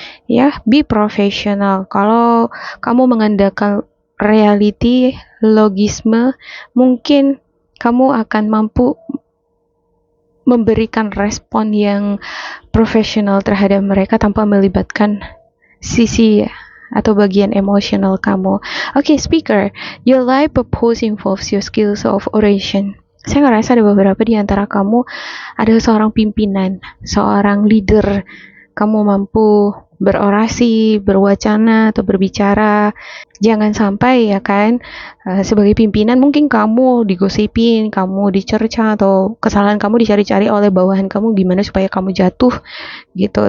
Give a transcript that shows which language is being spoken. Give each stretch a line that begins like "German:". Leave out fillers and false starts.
Indonesian: Ya,
English: be professional.
Indonesian: Kalau kamu mengandalkan reality, logisme, mungkin kamu akan mampu memberikan respon yang profesional terhadap mereka tanpa melibatkan sisi atau bagian emosional kamu.
English: Okay, speaker, your life purpose involves your skills of oration.
Indonesian: Saya ngerasa ada beberapa di antara kamu ada seorang pimpinan, seorang leader. Kamu mampu berorasi, berwacana, atau berbicara. Jangan sampai ya kan, sebagai pimpinan mungkin kamu digosipin, kamu dicerca, atau kesalahan kamu dicari-cari oleh bawahan kamu gimana supaya kamu jatuh gitu.